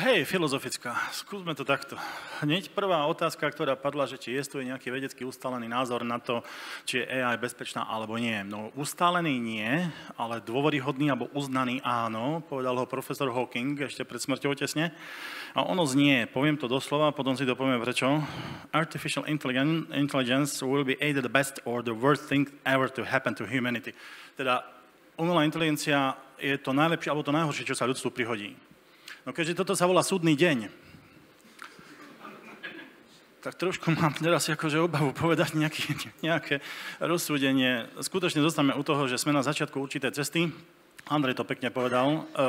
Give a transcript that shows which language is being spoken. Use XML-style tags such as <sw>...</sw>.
<sk>Hej, filozofická, skúsme to takto. Hneď prvá otázka, ktorá padla, že či existuje nejaký vedecky ustálený názor na to, či je AI bezpečná alebo nie. No, ustálený nie, ale dôveryhodný alebo uznaný áno, povedal ho profesor Hawking ešte pred smrťou tesne. A ono znie, poviem to doslova, potom si to poviem prečo.</sk> <en>Artificial intelligence will be either the best or the worst thing ever to happen to humanity.</en> <sk>Teda umelá inteligencia je to najlepšie alebo to najhoršie, čo sa ľudstvu prihodí. No keďže toto sa volá súdny deň, tak trošku mám teraz akože obavu povedať nejaké rozsúdenie. Skutočne zostaneme u toho, že sme na začiatku určitej cesty. Andrej to pekne povedal.</sk>